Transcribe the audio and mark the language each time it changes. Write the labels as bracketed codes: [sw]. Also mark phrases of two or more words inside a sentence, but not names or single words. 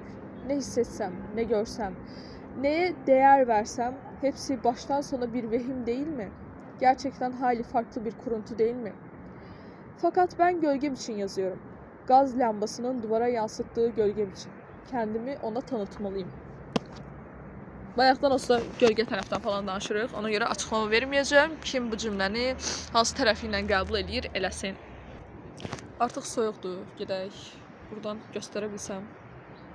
[tr] Ne hissetsem, ne görsem, neye değer versem, hepsi baştan sona bir vehim değil mi? Gerçekten hali farklı bir kuruntu değil mi? Fakat ben gölgem için yazıyorum. Gaz lambasının duvara yansıttığı gölgem için. Kendimi ona tanıtmalıyım. [az] Bayaqdan olsa gölgə tərəfdən falan danışırıq. Ona görə açıqlama verməyəcəm. Kim bu cümləni hansı tərəfi ilə qəbul edir, eləsin. Artıq soyuqdur. Gedək. Buradan göstərə bilsəm.